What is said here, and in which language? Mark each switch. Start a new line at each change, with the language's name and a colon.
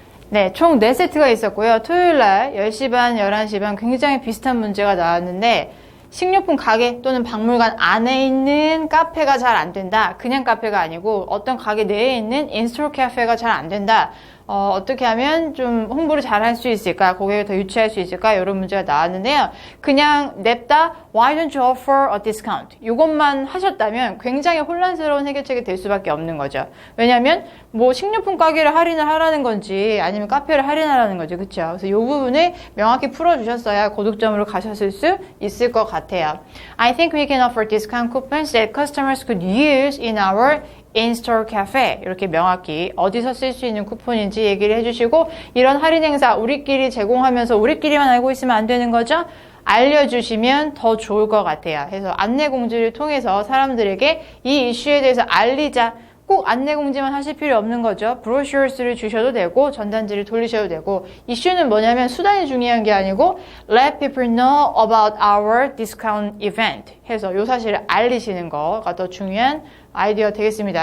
Korean: 네, 총 4세트가 있었고요. 토요일날 10시 반, 11시 반 굉장히 비슷한 문제가 나왔는데 식료품 가게 또는 박물관 안에 있는 카페가 잘 안 된다. 그냥 카페가 아니고 어떤 가게 내에 있는 인스톨 카페가 잘 안 된다. 어떻게 하면 좀 홍보를 잘 할 수 있을까? 고객을 더 유치할 수 있을까? 이런 문제가 나왔는데요. 그냥 냅다
English: Why don't you offer a discount?
Korean: 이것만 하셨다면 굉장히 혼란스러운 해결책이 될 수밖에 없는 거죠. 왜냐하면 뭐 식료품 가게를 할인을 하라는 건지 아니면 카페를 할인하라는 거죠. 그렇죠? 그래서 이 부분을 명확히 풀어주셨어야 고득점으로 가셨을 수 있을 것 같아요.
English: I think we can offer discount coupons that customers could use in our in-store cafe.
Korean: 이렇게 명확히 어디서 쓸 수 있는 쿠폰인지 얘기를 해주시고 이런 할인 행사 우리끼리 제공하면서 우리끼리만 알고 있으면 안 되는 거죠? 알려주시면 더 좋을 것 같아요. 그래서 안내 공지를 통해서 사람들에게 이 이슈에 대해서 알리자. 꼭 안내 공지만 하실 필요 없는 거죠. 브로셔스를 주셔도 되고 전단지를 돌리셔도 되고 이슈는 뭐냐면 수단이 중요한 게 아니고
English: let people know about our discount event
Korean: 해서 이 사실을 알리시는 거가 더 중요한 아이디어 되겠습니다.